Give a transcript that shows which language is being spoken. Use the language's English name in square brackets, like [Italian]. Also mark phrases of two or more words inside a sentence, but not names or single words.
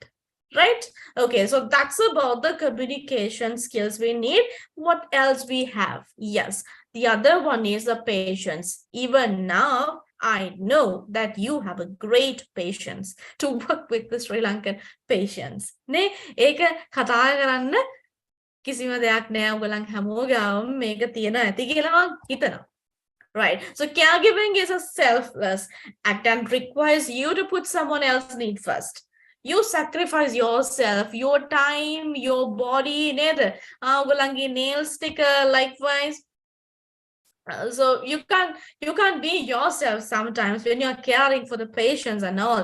[English] Right? Okay, so that's about the communication skills we need. What else we have? Yes, the other one is the patience. Even now, I know that you have a great patience to work with the Sri Lankan patients. [Sinhala] නෑ, ඒක කතා කරන්න කිසිම දෙයක් නැහැ ඔයගොල්ලන් හැමෝගම මේක තියෙනවා ඇති කියලා මම හිතනවා. [English] Right. So caregiving is a selfless act and requires you to put someone else's need first. You sacrifice yourself, your time, your body, nail sticker, likewise. So you can't be yourself sometimes when you're caring for the patients and all.